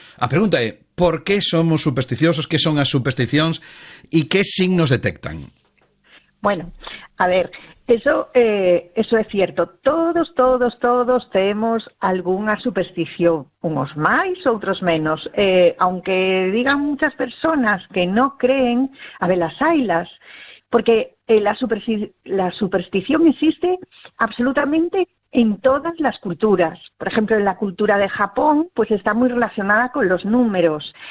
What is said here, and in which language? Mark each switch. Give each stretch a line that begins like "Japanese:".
Galician: A pregunta é, por que somos supersticiosos? Que son as supersticións e que signos detectan?
Spanish: Bueno, a ver, eso é cierto.
Galician: Todos temos algunha superstición, unos máis, outros menos.
Spanish: Aunque digan muchas personas que no creen, a ver, las hailas, porque la superstición existe absolutamente en todas las culturas. Por ejemplo, en la cultura de Japón, pues está muy relacionada con los números.